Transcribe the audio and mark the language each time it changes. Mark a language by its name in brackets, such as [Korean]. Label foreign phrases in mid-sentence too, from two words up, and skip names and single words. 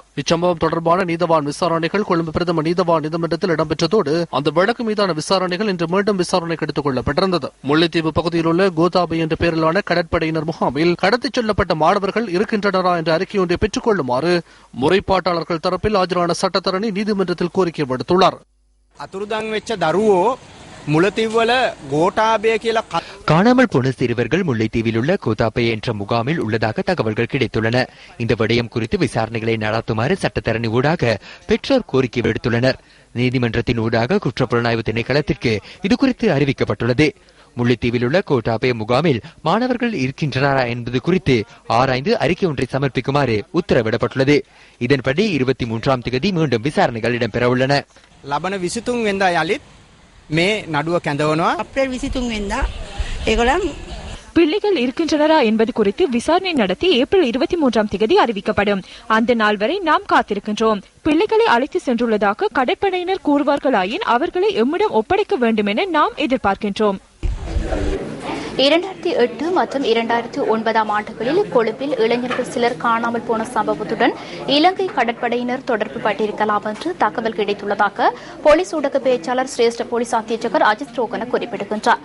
[Tamil] இச்சம்பவம் தொடர்பான நீதவான் விசாரணைகள் கொழும்பு பிரதம நீதவான் நீதிமன்றத்தில் இடம்பெற்றதோடு அந்த வழக்கு மீதான விசாரணைகள் இன்று மீண்டும் விசாரணைக்கு எடுத்துக் கொள்ளப்பட்டிருந்தது. முல்லைத்தீவு பகுதியில் உள்ள கோதாபை என்ற பெயரிலான கடற்படையினர் முகாமில் கடத்திச் செல்லப்பட்ட மாணவர்கள் இருக்கின்றனரா என்ற அறிக்கை ஒன்றை பெற்றுக் கொள்ளுமாறு முறைப்பாட்டாளர்கள் தரப்பில் ஆஜரான சட்டத்தரணி நீதிமன்றத்தில் கோரிக்கை விடுத்துள்ளார். [Sinhala] අතුරුදන් වෙච්ච දරුවෝ මුලතිව්වල ගෝඨාභය කියලා [Tamil] காணாமல் போன சிறுவர்கள் முல்லைத்தீவில் உள்ள கோதாபை என்ற முகாமில் உள்ளதாக தகவல்கள் கிடைத்துள்ளன. இந்த விடயம் குறித்து விசாரணைகளை நடத்துமாறு சட்டத்தரணி ஊடாக பெற்றோர் கோரிக்கை விடுத்துள்ளனர். நீதிமன்றத்தின் ஊடாக குற்றப்புலனாய்வு திணைக்களத்திற்கு இதுகுறித்து அறிவிக்கப்பட்டுள்ளது. முல்லைத்தீவில் உள்ள கோட்டாபய முகாமில் மாணவர்கள் இருக்கின்றனரா என்பது குறித்து ஆராய்ந்து அறிக்கை ஒன்றை சமர்ப்பிக்குமாறு உத்தரவிடப்பட்டுள்ளது. இதன்படி 23ஆம் தேதி மீண்டும் விசாரணைகள் இடம்பெறவுள்ளன. [Sinhala] ලබන 23 වෙනිදා යලිත් මේ නඩුව කැඳවනවා. අප්‍රේල් 23 වෙනිදා ඒගොල්ලන් [Tamil] பிள்ளைகள் இருக்கின்றனரா என்பது குறித்து விசாரணை நடத்தி ஏப்ரல் 23ஆம் தேதி அறிவிக்கப்படும். அந்த நாள் வரை நாம் காத்திருக்கின்றோம். பிள்ளைகளை அழைத்து சென்றுள்ளதாக கடற்படையினர் கூறுவார்களாயின் அவர்களை எம்மிடம் ஒப்படைக்க வேண்டும் என நாம் எதிர்பார்க்கின்றோம். 2008 மற்றும் 2009ஆம் ஆண்டுகளில் கொழும்பில் இளைஞர்கள் சிலர் காணாமல் போன சம்பவத்துடன் இலங்கை கடற்படையினர் தொடர்பு பட்டிருக்கலாம் என்று தகவல் கிடைத்துள்ளதாக போலீஸ் ஊடக பேச்சாளர் சிரேஷ்ட போலீஸ் அத்தியட்சகர் அஜித் ரோகன குறிப்பிடுகின்றார்.